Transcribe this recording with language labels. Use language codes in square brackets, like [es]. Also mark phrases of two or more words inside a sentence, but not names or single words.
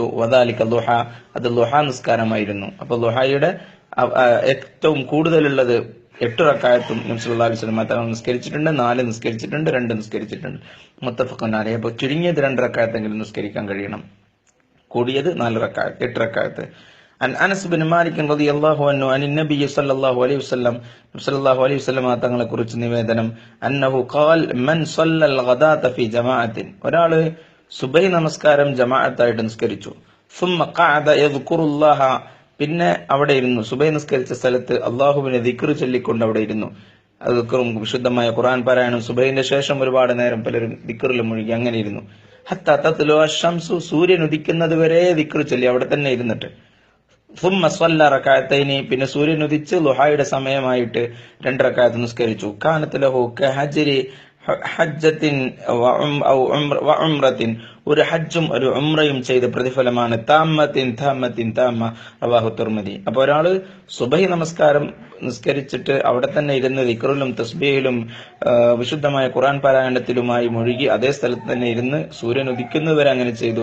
[ar] وذلك ضحى, [ml] അത് ദുഹ നിസ്കാരമായിരുന്നു. അപ്പോൾ ദുഹയുടെ ഏറ്റവും കൂടുതലുള്ളത് 8 റകഅത്തും നബി [ar] صلى الله عليه وسلم [ml] തങ്ങൾ നിസ്കരിച്ചിട്ടുണ്ട്. 4 നിസ്കരിച്ചിട്ടുണ്ട്, 2 നിസ്കരിച്ചിട്ടുണ്ട്. [ar] متفق عليه. [ml] അപ്പോൾ ചുരുങ്ങിയത് 2 റകഅത്തെങ്കിലും നിസ്കരിക്കാൻ കഴിയണം, കൂടിയത് 4 റകഅത്ത്, 8 റകഅത്ത്. [ar] عن أنس بن مالك رضي الله عنه عن النبي صلى الله عليه وسلم [ml] തങ്ങളെ കുറിച്ച് നിവേദനം, [ar] أنه قال من صلى الغداة في جماعة, [ml] ഒരാള് സുബഹി നമസ്കാരം ജമാഅത്തായിട്ട് നിസ്കരിച്ചു. [ar] ثم قعد يذكر الله, [ml] പിന്നെ അവിടെ ഇരുന്നു, സുബഹി നിസ്കരിച്ച സ്ഥലത്ത് അല്ലാഹുവിനെ ദിക്ർ ചൊല്ലിക്കൊണ്ട് അവിടെ ഇരുന്നു. അത് ദിക്റും വിശുദ്ധമായ ഖുർആൻ പാരായണം, സുബഹിന്റെ ശേഷം ഒരുപാട് നേരം പലരും ദിക്റിൽ മുഴുകി അങ്ങനെ ഇരുന്നു. [ar] حتى تطلع الشمس, [ml] സൂര്യൻ ഉദിക്കുന്നത് വരെ ദിക്ർ ചൊല്ലി അവിടെ തന്നെ ഇരുന്നിട്ട്. [ar] ثم صلى ركعتين, [ml] പിന്നെ സൂര്യൻ ഉദിച്ച് ളുഹായുടെ സമയമായിട്ട് 2 റകഅത്ത് നിസ്കരിച്ചു. [ar] كانت له كأجر حجة وعمرة, [ml] ഒരു ഹജ്ജും ഒരു ഉംറയും ചെയ്ത പ്രതിഫലമാണ്. [ar] تامة رواه الترمذي. [ml] അപ്പോൾ ഒരാള് സുബഹി നമസ്കാരം നിസ്കരിച്ചിട്ട് അവിടെ തന്നെ ഇരുന്ന് ദിക്റിലും തസ്ബീഹിലും വിശുദ്ധമായ ഖുർആൻ പാരായണത്തിലുമായി മുഴുകി അതേ സ്ഥലത്ത് തന്നെ ഇരുന്ന് സൂര്യൻ ഉദിക്കുന്നവരെ അങ്ങനെ ചെയ്തു.